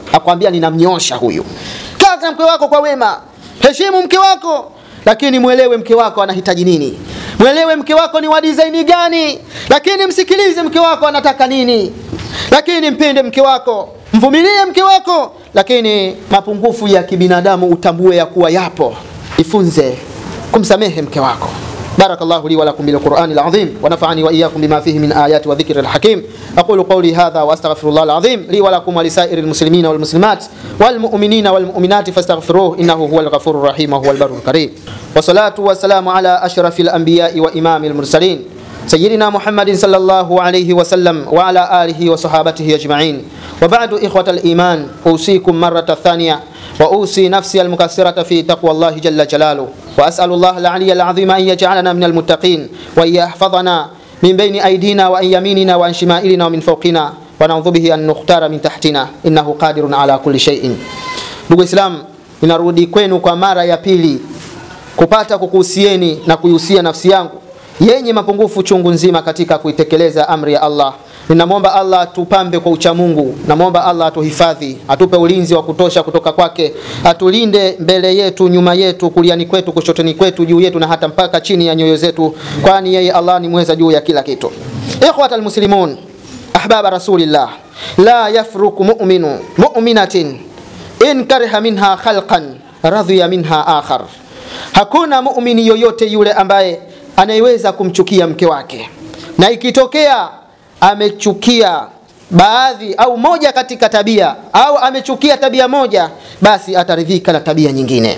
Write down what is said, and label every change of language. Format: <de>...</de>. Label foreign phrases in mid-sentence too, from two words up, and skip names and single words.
<sw>Akwambia ninamnyosha huyu. Kaa mke wako kwa wema, heshimu mke wako, lakini muelewe mke wako anahitaji nini, muelewe mke wako ni wa design gani, lakini msikilize mke wako anataka nini, lakini mpende mke wako, mvumilie mke wako, lakini mapungufu ya kibinadamu utambue ya kuwa yapo, ifunze kumsamehe mke wako.</sw> <ar>بارك الله لي ولكم بالقرآن العظيم ونفعني وإياكم بما فيه من آيات وذكر الحكيم. أقول قولي هذا وأستغفر الله العظيم لي ولكم ولسائر المسلمين والمسلمات والمؤمنين والمؤمنات فاستغفروه إنه هو الغفور الرحيم وهو البر الكريم. والصلاة والسلام على أشرف الأنبياء وإمام المرسلين سيدنا محمد صلى الله عليه وسلم وعلى آله وصحابته أجمعين. وبعد إخوة الإيمان، أوصيكم مرة ثانية وأوصي نفسي المكسرة في تقوى الله جل جلاله، وأسأل الله العلي العظيم أن يجعلنا من المتقين، وأن يحفظنا من بين أيدينا وأن يميننا وأن شمائلنا ومن فوقنا، ونعوذ به أن نختار من تحتنا، إنه قادر على كل شيء.</ar> <sw>Ndugu Islam, ninarudi kwenu kwa mara ya pili kupata kukuhusieni na kuihusia nafsi yangu yenye mapungufu chungu nzima katika kuitekeleza amri ya Allah. Ninamwomba Allah tupambe kwa ucha Mungu, namwomba Allah atuhifadhi, atupe ulinzi wa kutosha kutoka kwake, atulinde mbele yetu, nyuma yetu, kuliani kwetu, kushotoni kwetu, juu yetu na hata mpaka chini ya nyoyo zetu, kwani yeye Allah ni mweza juu ya kila kitu.</sw> <ar>إخوة المسلمين، أحباب رسول الله، لا يفرك مؤمن مؤمنة إن كره منها خلقا رضي منها آخر.</ar> <sw>Hakuna muumini yoyote yule ambaye anayeweza kumchukia mke wake, na ikitokea amechukia baadhi au moja katika tabia, au amechukia tabia moja, basi ataridhika na tabia nyingine.</sw>